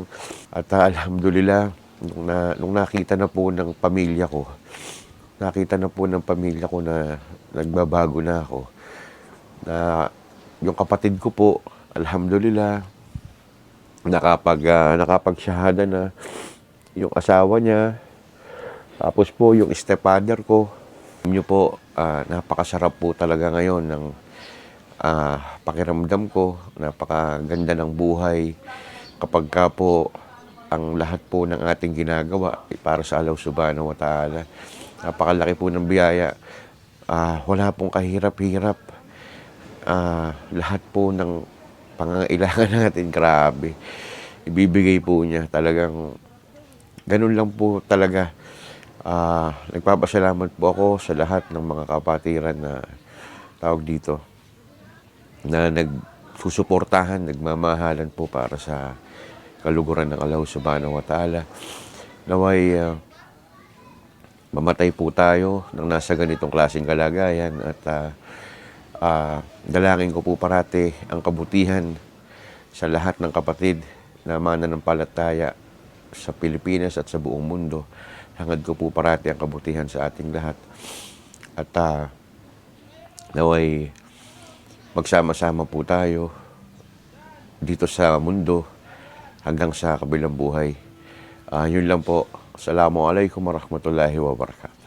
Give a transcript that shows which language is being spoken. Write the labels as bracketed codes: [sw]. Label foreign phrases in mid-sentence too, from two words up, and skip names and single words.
[tl] At alhamdulillah, nung nakita na po ng pamilya ko na nagbabago na ako, na yung kapatid ko po, alhamdulillah, nakapagsyahada na yung asawa niya, tapos po yung stepfather ko. Yun po, napakasarap po talaga ngayon ng pakiramdam ko, napakaganda ng buhay kapag ka po ang lahat po ng ating ginagawa para sa Allah [ar] سبحانه وتعالى. [tl] Napakalaki po ng biyaya. Wala pong kahirap-hirap. Lahat po ng pangangailangan natin, grabe, ibibigay po niya. Talagang ganun lang po talaga. Nagpapasalamat po ako sa lahat ng mga kapatiran na tawag dito, na nagsusuportahan, nagmamahalan po para sa kaluguran ng Allah [ar] سبحانه وتعالى. [tl] Naway mamatay po tayo nang nasa ganitong klaseng kalagayan at dalangin ko po parati ang kabutihan sa lahat ng kapatid na mananampalataya sa Pilipinas at sa buong mundo. Hangad ko po parati ang kabutihan sa ating lahat. At naway magsama-sama po tayo dito sa mundo hanggang sa kabilang buhay. Yun lang po. [ar] السلام عليكم ورحمة الله وبركاته.